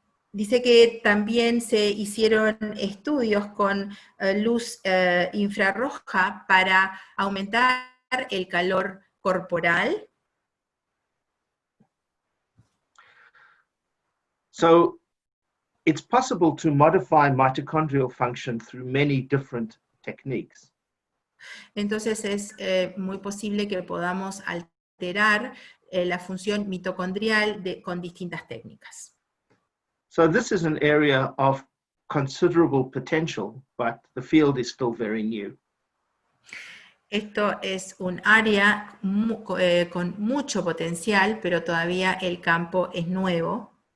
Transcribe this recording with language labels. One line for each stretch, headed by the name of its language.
Spanish: Dice que también se hicieron estudios con luz infrarroja para aumentar el calor corporal.
English: So it's possible to modify mitochondrial function through many different techniques.
Spanish: Entonces es muy posible que podamos alterar la función mitocondrial con distintas técnicas.
English: So this is an area of considerable potential, but the field is still very new.
Spanish: Esto es un área con mucho potencial, pero todavía el campo es nuevo.